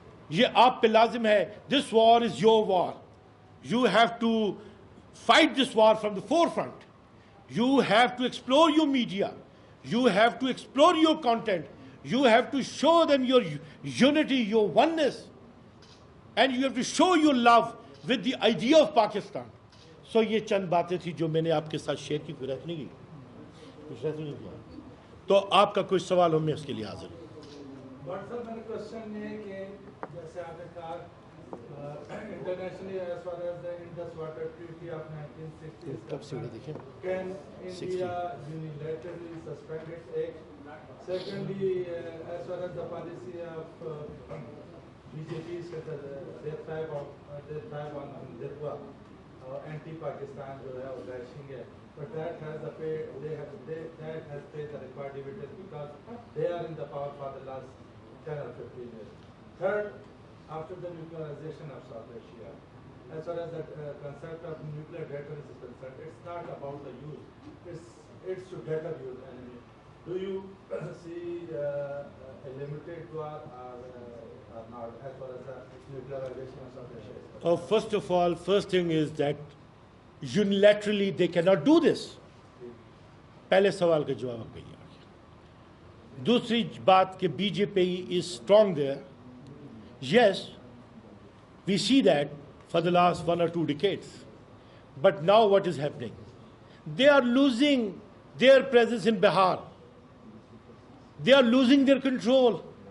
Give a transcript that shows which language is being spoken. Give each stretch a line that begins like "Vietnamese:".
Urdu: یہ آپ پہ لازم ہے.
English: This war is your war. You have to fight this war from the forefront. You have to explore your media. You have to explore your content. You have to show them your unity, your oneness. And you have to show your love with the idea of Pakistan.
Urdu: یہ چند باتیں تھی جو میں نے آپ کے ساتھ شیئر کی. کوئی رہت نہیں کی تو آپ کا کوئی سوال ہو، میں اس کے لیے حاضر ہوں. بٹ سر میرا کوشچن یہ ہے کہ جیسے آپ نے کہا internationally
English: as far as the Indus Water Treaty of 1960 can India unilaterally suspend its aid? Secondly, as far as the policy of BJP is concerned, they thrive on Hindutva, anti-Pakistan
Urdu: جو ہے وہ
English: lashing ہے, but that has paid the required dividends because they are in the power for the last 10 or 15 years. Third, after the nuclearization of South Asia, as far as the concept of nuclear deterrence is concerned, it's not about the use, it's to deter use enemy. Do you see a limited war or not as far as the nuclearization of South Asia is concerned? First of all, first thing is that unilaterally they cannot do this.
Urdu: پہلے سوال کا جواب آپ کہیے. دوسری بات کہ B J P
English: is strong there. Yes, we see that for the last 1 or 2 decades. But now what is happening? They are losing their presence in Bihar. They are losing their control.